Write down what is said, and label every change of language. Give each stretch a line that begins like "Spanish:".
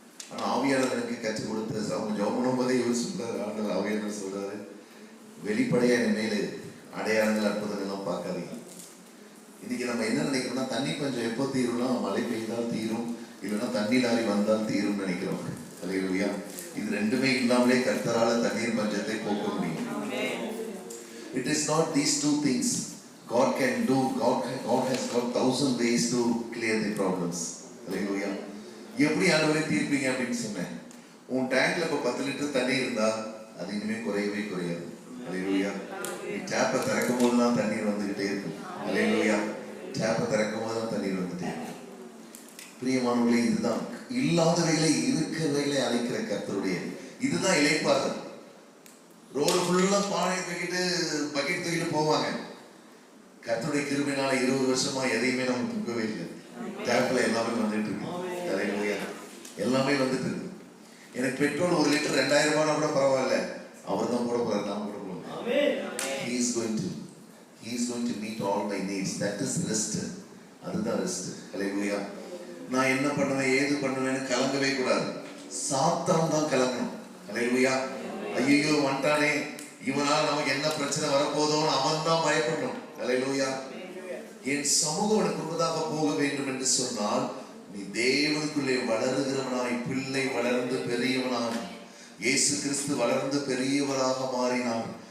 Tamil: ஆனா ஆவியாளர் எனக்கு கற்றுக் கொடுத்து அவங்க ஜெபம் பண்ணும் போதே இவர் சொல்றாரு, ஆண்டவர் ஆவியாளர் சொல்றாரு, வெளிப்படையா என் மேலே அடையாளங்கள் அற்புதங்கள்லாம் பார்க்காதீங்க. இன்னைக்கு நம்ம என்ன நினைக்கிறோம்னா, தண்ணி பஞ்சம் எப்போ தீரும்னா மழை பெய்தால் தீரும், இல்லைன்னா தண்ணி லாரி வந்தால் தீரும் நினைக்கிறோம். ஹல்லேலூயா. இது ரெண்டுமே இல்லாமலே கர்த்தரால தண்ணீர் பஞ்சத்தை போக்க முடியும்.
English: It is not these two things. God can do. God has got 1,000 ways to clear the problems. Hallelujah.
Tamil: எப்படி ஆண்டவரே தீர்ப்பீங்க அப்படின்னு சொன்னேன். உன் டேங்க்ல இப்ப 10 லிட்டர் தண்ணி இருந்தா அது இனிமே குறையவே குறையாது. ஹல்லேலூயா. நீ டேப்பை திறக்கும் போதுதான் தண்ணீர் வந்துகிட்டே இருக்கும். ஹல்லேலூயா. டேப்பை திறக்கும் போதுதான் தண்ணீர் வந்துட்டே இருக்கும். பிரியமானவர்களே, இதுதான் இல்லாதவைகளை இருக்கிறவைகளை அழைக்கிற கர்த்தருடைய இதுதான் இளைப்பாறுதல். ரோடு ஃபுல்லா பானை தூக்கிட்டு பக்கெட் தூக்கிட்டு போவாங்க. கர்த்தருடைய கிருபையினால 20 வருஷமா எதையுமே நம்ம தூக்கவே இல்லை. டேப்ல எல்லாமே வந்துட்டு இருக்கு. ஹல்லேலூயா. எல்லாமே வந்துட்டு இருக்கு. எனக்கு பெட்ரோல் 1 லிட்டர் 2000 ரூபாய் கூட பரவாயில்ல, அவர் தான் போட போறாரு, நான் போட போறேன்.
English: He is going to meet all my needs. That is rest.
Tamil: அதுதான் ரெஸ்ட். ஹல்லேலூயா. நான் என்ன பண்ணுவேன் ஏது பண்ணுவேன்னு கலங்கவே கூடாது. சாத்தான் தான் கலங்கணும். ஹல்லேலூயா. ஐயோ வந்துட்டானே, இவனால நமக்கு என்ன பிரச்சனை வரப்போதோன்னு அவன் தான் பயப்படணும். ஹல்லேலூயா. என் சமூகம் உனக்கு முன்பதாக போக வேண்டும் என்று சொன்னால் நீ தேவனுக்குள்ளே வளருகிறவனாய், பிள்ளை வளர்ந்து பெரியவனாய், இயேசு கிறிஸ்து வளர்ந்து பெரியவராக மாறினார்.